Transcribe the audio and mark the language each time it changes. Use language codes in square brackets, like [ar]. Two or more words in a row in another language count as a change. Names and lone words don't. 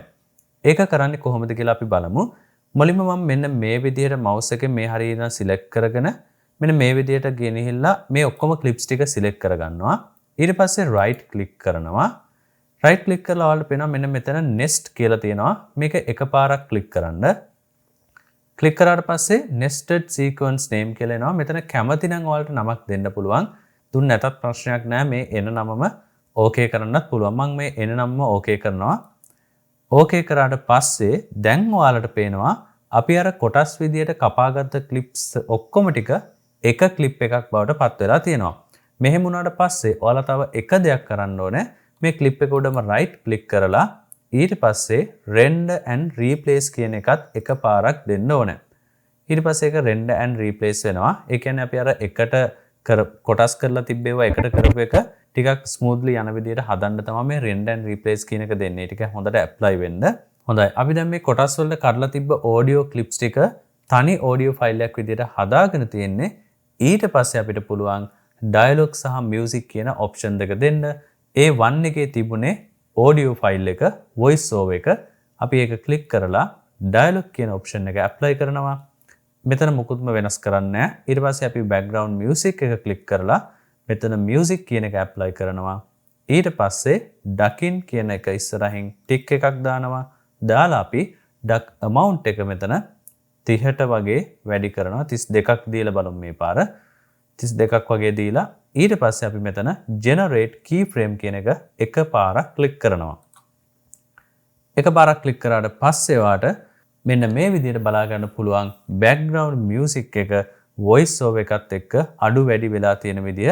[si] ඒක කරන්නේ කොහොමද කියලා අපි බලමු. මුලින්ම මම මෙන්න මේ විදිහට mouse එකෙන් මේ හරියට select කරගෙන මෙන්න මේ විදිහට ගෙනහිල්ලා මේ ඔක්කොම clips ටික select කරගන්නවා. ඊට පස්සේ [en] right click [si] කරනවා. [en] right click [si] කරලා ඔයාලට පේනවා මෙන්න මෙතන nest කියලා තියෙනවා. මේක එකපාරක් click කරන්න. click කරාට පස්සේ [en] nested sequence name [si] කියලා එනවා. මෙතන කැමති නම් ඔයාලට නමක් දෙන්න පුළුවන්. දුන්න නැතත් ප්‍රශ්නයක් නෑ. මේ එන නමම okay කරන්නත් පුළුවන්. මම මේ එන නමම okay කරනවා. okay කරාට පස්සේ දැන් ඔයාලට පේනවා අපි අර කොටස් විදියට කපාගත්ත clips ඔක්කොම ටික එක ක්ලිප් එකක් බවට පත් වෙලා තියෙනවා. මෙහෙම වුණාට පස්සේ ඔයාලා තව එක දෙයක් කරන්න ඕනේ. මේ ක්ලිප් එක උඩම [en] right click [si] කරලා ඊට පස්සේ [en] render and replace [si] කියන එකත් එකපාරක් දෙන්න ඕනේ. ඊට පස්සේ ඒක [en] render and replace [si] වෙනවා. ඒ කියන්නේ අපි අර එකට කොටස් කරලා තිබ්බේවා එකට කරපු එක ටිකක් smoothly යන විදියට හදන්න තමයි මේ [en] render and replace [si] කියන එක දෙන්නේ. ටික හොඳට apply වෙන්න. හොඳයි. අපි දැන් මේ කොටස් වලට කඩලා තිබ්බ [en] audio clips [si] ටික තනි [en] audio file [si] එකක් විදියට හදාගෙන තියෙන්නේ. ඊට පස්සේ අපිට පුළුවන් dialog සහ music කියන option දෙක දෙන්න. A1 එකේ තිබුණේ [en] audio file [si] එක [en] voice over [si] එක. අපි ඒක click කරලා dialog කියන option එක apply කරනවා. මෙතන මුකුත්ම වෙනස් කරන්නේ නැහැ. ඊට පස්සේ අපි [en] background music [si] එක click කරලා මෙතන music කියන එක apply කරනවා. ඊට පස්සේ ducking කියන එක ඉස්සරහින් tick එකක් දානවා. දාලා අපි [en] duck amount [si] එක මෙතන 30ට වගේ වැඩි කරනවා. 32ක් දීලා බලමු මේ පාර. 32ක් වගේ දීලා ඊට පස්සේ අපි මෙතන [en] generate keyframe [si] කියන එක එකපාරක් click කරනවා. එකපාරක් click කරාට පස්සේ වාට මෙන්න මේ විදිහට බලා ගන්න පුළුවන් [en] background music [si] එක [en] voice over [si] එකත් එක්ක අඩු වැඩි වෙලා තියෙන විදිය.